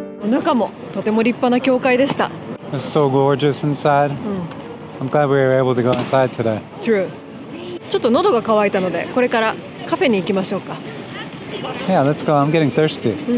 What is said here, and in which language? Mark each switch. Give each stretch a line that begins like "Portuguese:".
Japanese: 中もとても立派な教会でした。
English: It's so gorgeous inside. I'm glad we were able to go inside today. True。
Japanese: ちょっと喉が渇いたので、これからカフェに行きましょうか。
English: Yeah, let's go. I'm getting thirsty.